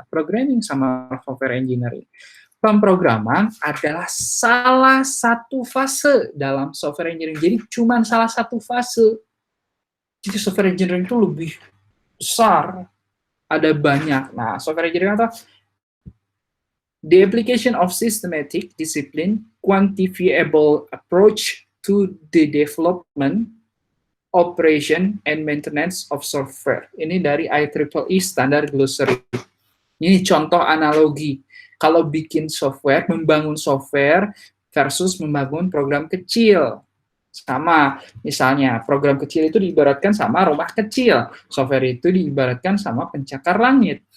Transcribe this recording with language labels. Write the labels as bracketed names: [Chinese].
[Indonesian] Programming sama software engineering. Pemrograman adalah salah satu fase dalam software engineering. Jadi cuma salah satu fase. Jadi software engineering itu lebih besar, ada banyak. [English] Nah, software engineering atau the application of systematic, discipline, quantifiable approach to the development, operation, and maintenance of software. [Indonesian] Ini dari IEEE Standard Glossary. Ini contoh analogi. Kalau bikin software, membangun software versus membangun program kecil. Sama, misalnya program kecil itu diibaratkan sama rumah kecil, software itu diibaratkan sama pencakar langit.